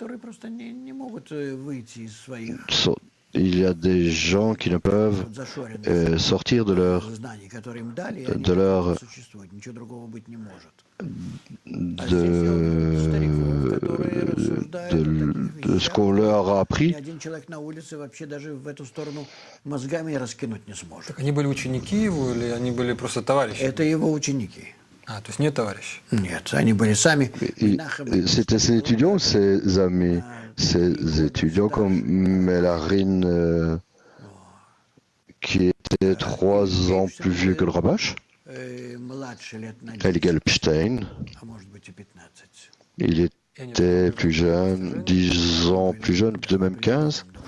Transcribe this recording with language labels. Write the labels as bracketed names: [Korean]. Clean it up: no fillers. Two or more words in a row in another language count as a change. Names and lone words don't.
[French] Il y a des gens qui ne peuvent sortir de ce qu'on leur a appris. [Russian] Они были ученики его или они были просто товарищи? Это его ученики. То есть не товарищи? Нет, они были сами. [French] C'était ses étudiants ou ses amis? Ses étudiants comme Mélarine, qui était 3 ans plus vieux que le Rabash. Eli Gelbstein, il était plus jeune, 10 ans plus jeune, peut-être même 15.